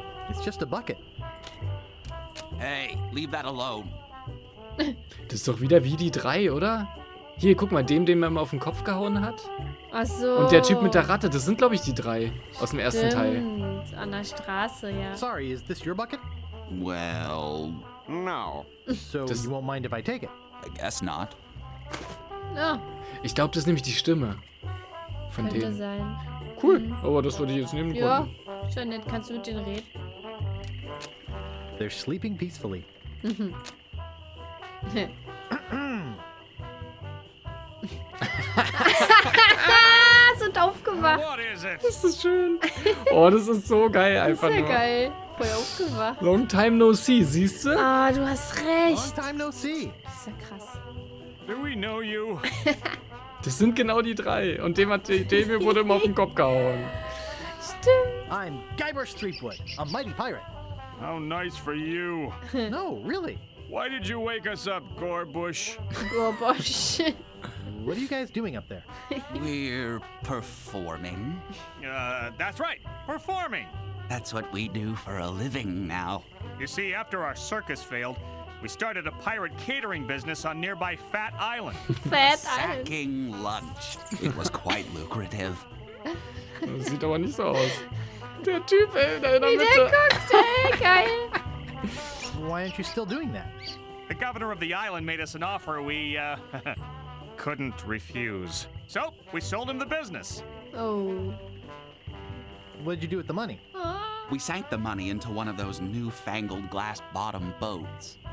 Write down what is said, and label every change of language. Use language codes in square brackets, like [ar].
[en] It's just a bucket. Hey, leave that alone. [de] Das ist doch wieder wie die 3, oder? Hier, guck mal, den man immer auf den Kopf gehauen hat. Ach so. Und der Typ mit der Ratte, das sind, glaube ich, die 3 aus dem ersten Teil. An der Straße, ja. [en] Sorry, is this your bucket? Well, no. So you won't mind if I take it? I guess not. [de] Ja, Ich glaube, das ist nämlich die Stimme von könnte denen. sein. Cool, aber das würde ich jetzt nehmen Ja, konnten. schon nett. Kannst du mit denen reden? [en] They're sleeping peacefully. [de] Sind aufgewacht. [en] What is it? [de] Das ist schön. Oh, das ist so geil einfach Sehr nur. geil. Voll aufgewacht. [en] Long time no see, [de] siehst du? Ah, du hast recht. [en] Long time no see. [de] Das ist ja krass. [en] Do we know you? [de] Das sind genau die 3. Und dem wurde immer auf den Kopf gehauen. Stimmt. [en] I'm Guybrush Threepwood, a mighty pirate. How nice for you. No, really. Why did you wake us up, Gorbush? Oh, bosch. What are you guys doing up there? We're performing. That's right, performing. That's what we do for a living now. You see, after our circus failed, we started a pirate catering business on nearby Fat Island. Fat Island. Sacking lunch. It was quite lucrative. [de] Das sieht aber nicht so aus. Der Typ, ey, da in der Wie Mitte. der guckt, ey, geil. [en] Why aren't you still doing that? The governor of the island made us an offer we, couldn't refuse. So, we sold him the business. Oh. What did you do with the money? We sank the money into one of those newfangled glass-bottom boats.